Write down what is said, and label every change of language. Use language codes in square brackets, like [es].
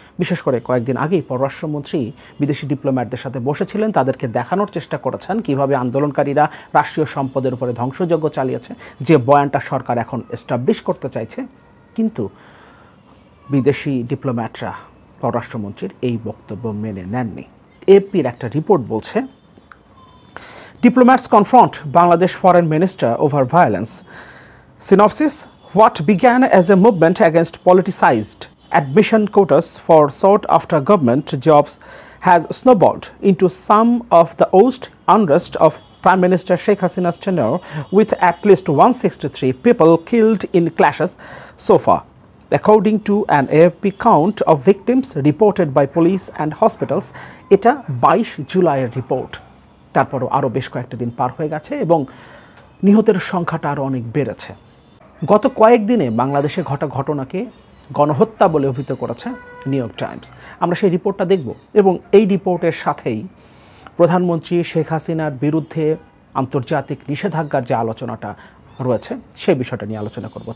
[bn] বিশেষ করে কয়েকদিন আগেই পররাষ্ট্রমন্ত্রী বিদেশি ডিপ্লোম্যাটদের সাথে বসেছিলেন, তাদেরকে দেখানোর চেষ্টা করেছেন কিভাবে আন্দোলনকারীরা রাষ্ট্রীয় সম্পদের উপরে ধ্বংসযজ্ঞ চালিয়েছে, যে বয়ানটা সরকার এখন এস্টাবলিশ করতে চাইছে। কিন্তু বিদেশি ডিপ্লোম্যাটরা পররাষ্ট্রমন্ত্রীর এই বক্তব্য মেনে নেননি। এপির একটা রিপোর্ট বলছে, [en] Diplomats confront Bangladesh Foreign Minister over violence. Synopsis: what began as a movement against politicized admission quotas for sought-after government jobs has snowballed into some of the worst unrest of Prime Minister Sheikh Hasina's tenure, with at least 163 people killed in clashes so far, according to an AFP count of victims reported by police and hospitals. [bn] Eta 22 জুলাইয়ের report. তারপরও আরও বেশ কয়েকটা দিন পার হয়ে গেছে এবং নিহতের সংখ্যাটা আরও অনেক বেড়েছে। গত কয়েকদিনে বাংলাদেশে ঘটা ঘটনাকে গণহত্যা বলে অভিহিত করেছে নিউ ইয়র্ক টাইমস। আমরা সেই রিপোর্টটা দেখব এবং এই রিপোর্টের সাথেই প্রধানমন্ত্রী শেখ হাসিনার বিরুদ্ধে আন্তর্জাতিক নিষেধাজ্ঞার যে আলোচনাটা রয়েছে সেই বিষয়টা নিয়ে আলোচনা করব।